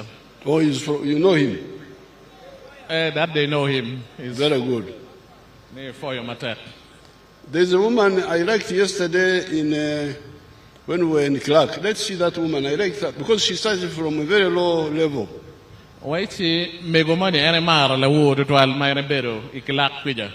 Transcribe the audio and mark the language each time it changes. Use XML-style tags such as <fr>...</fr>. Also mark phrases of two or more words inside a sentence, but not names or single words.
<en>Oh, he's from, you know him? That they know him. He's very good. There's a woman I liked yesterday in when we were in Clark. Let's see that woman. I liked that because she started from a very low level. Waiti megomani ene mara la wodo to al mai rebero ikilak pija.</en>